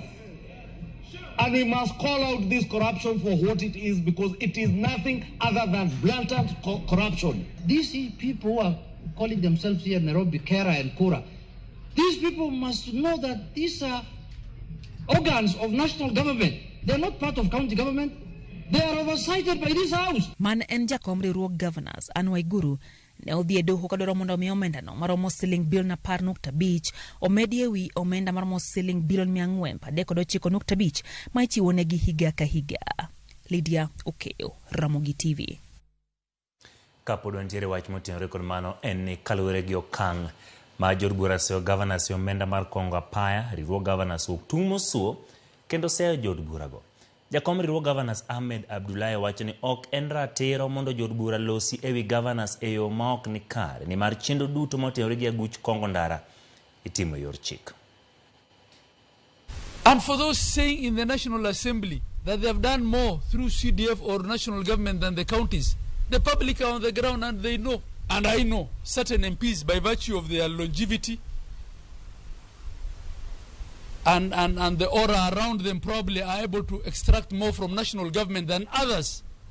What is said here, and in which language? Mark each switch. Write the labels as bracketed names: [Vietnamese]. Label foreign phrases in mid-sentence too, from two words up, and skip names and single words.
[English] And we must call out this corruption for what it is, because it is nothing other than blatant corruption. These people who are calling themselves here Nairobi, KERA and KURA, these people must know that these are organs of national government. They are not part of county government. They are oversighted by this house. [Luo (Kenya and Tanzania)] Man en jakom riwruog governors Anne Waiguru ne odhi e doho kadwaro mondo omi omenda no maromo siling bilion 10.5 omedi ewi omenda maromo siling bilion 439.5 ma ichiwo negi higa ka higa. Lydia Okeyo, Ramogi TV. Kapod ntiere wach motenore kod mano en ni kaluwore gi okang' ma jod bura seyo governors omenda mar kongo apaya, riwruog governors oktumo suo kendo seyo jod burago. Jakom riwruog governors Ahmed Abdullahi wacho ni ok en ratiro mondo jod bura losi ewi governors e yo ma ok ni kare ni mar chendo duto motenore gi aguch Kongo ndara itimo yor chik. [English] And for those saying in the National Assembly that they have done more through CDF or national government than the counties, the public are on the ground and they know. And I know certain MPs, by virtue of their longevity and the aura around them, probably are able to extract more from national government than others.